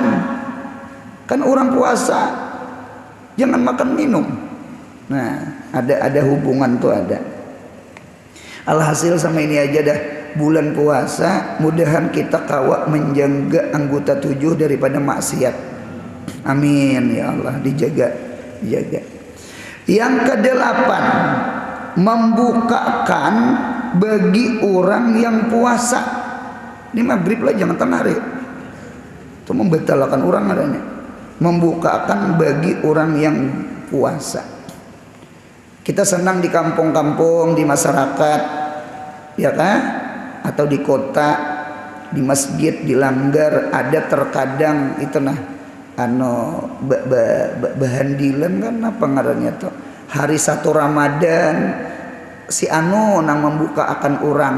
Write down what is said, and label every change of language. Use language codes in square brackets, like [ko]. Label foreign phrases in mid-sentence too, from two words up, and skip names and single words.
[id] Kan orang puasa jangan makan minum. Nah, ada hubungan tuh ada. Alhasil sama ini aja dah bulan puasa, mudahan kita kawa menjaga anggota 7 daripada maksiat. [ar] آمين يا الله, [id] dijaga. Yang ke-8, membukakan bagi orang yang puasa. Ini maghrib lah jangan tengah hari. Itu membatalkan orang adanya. Membukakan bagi orang yang puasa. Kita senang di kampung-kampung, di masyarakat, ya kan? Atau di kota, di masjid, di langgar ada terkadang itu nah bahandilan kan apa ngarannya tuh hari 1 Ramadan si nang membuka akan orang.